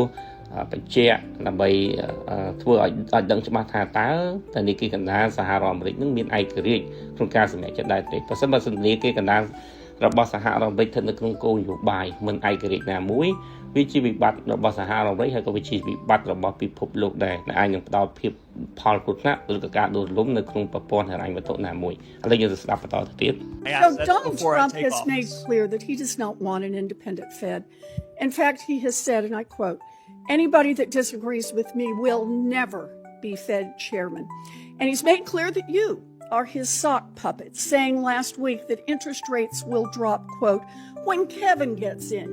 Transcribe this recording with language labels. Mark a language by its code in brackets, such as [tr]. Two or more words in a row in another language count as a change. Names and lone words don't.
[km] បញ្ជាក់ដើម្បីធ្វើឲ្យដឹងច្បាស់ថាតើធនាគារកណ្ដាលសហរដ្ឋអាមេរិកនឹងមានឯករាជ្យក្នុងការសម្រេចចិត្តដែរទេប្រសិនបើធនាគារកណ្ដាលរបស់សហរដ្ឋអាមេរិកស្ថិតនៅក្នុងគោលនយោបាយមិនឯករាជ្យណាមួយវាជាវិបត្តិរបស់សហរដ្ឋអាមេរិកហើយក៏វាជាវិបត្តិរបស់ពិភពលោកដែរដែលអាចនឹងផ្ដល់ភាពផលគ្រោះថ្នាក់ឬក៏ការដួលរំលំនៅក្នុងប្រព័ន្ធហិរញ្ញវត្ថុណាមួយឥឡូវយើងទៅស្ដាប់បន្តទៅទៀត [en] So Donald Trump has made clear that he does not want an independent Fed. In fact, he has said, and I quote, "Anybody that disagrees with me will never be Fed chairman." And he's made clear that you are his sock puppets, saying last week that interest rates will drop, quote, when Kevin gets in.